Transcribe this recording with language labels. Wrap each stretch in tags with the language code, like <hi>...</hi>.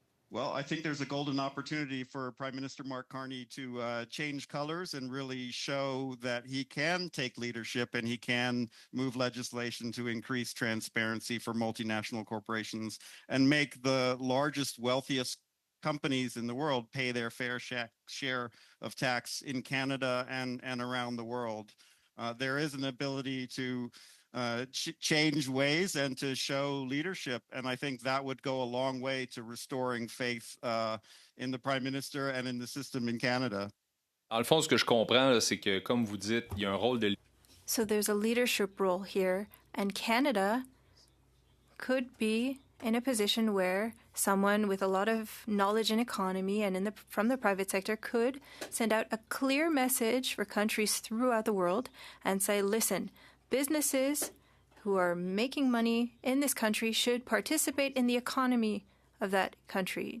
<en>Well, I think there's a golden opportunity for Prime Minister Mark Carney to change colors and really show that he can take leadership and he can move legislation to increase transparency for multinational corporations and make the largest, wealthiest companies in the world pay their fair share of tax in Canada and around the world. There is an ability to change ways and to show leadership. And I think that would go a long way to restoring faith in the Prime Minister and in the system in Canada.</en> <fr>Dans le fond, ce que je comprends, c'est que, comme vous dites, il y a un rôle de...</fr> <en>So there's a leadership role here, and Canada could be in a position where someone with a lot of knowledge in economy and from the private sector could send out a clear message for countries throughout the world and say, listen, businesses who are making money in this country should participate in the economy of that country.</en>